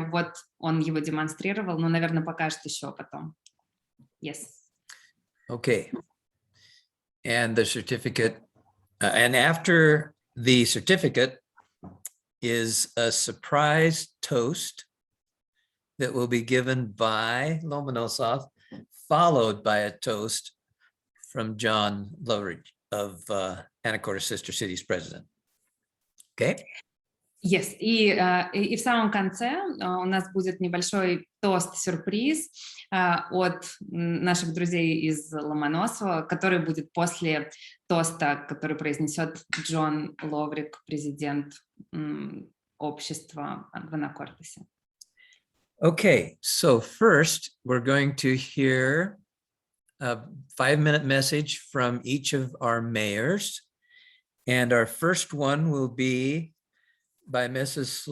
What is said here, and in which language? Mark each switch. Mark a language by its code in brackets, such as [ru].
[ru] Вот он его демонстрировал, но, наверное, покажет еще потом. [en] Yes. Okay. And the certificate, and after the certificate is a surprise toast that will be given by Lomonosov, followed by a toast from John Loveridge of Anacortes Sister Cities president. Okay? Yes. [ru] И в самом конце у нас будет небольшой тост-сюрприз от наших друзей из Ломоносова, который будет после тоста, который произнесет Джон Ловрик, президент общества в Анакортесе. [en] Okay, so first we're going to hear a 5-minute message from each of our mayors. And our first one will be by Mrs.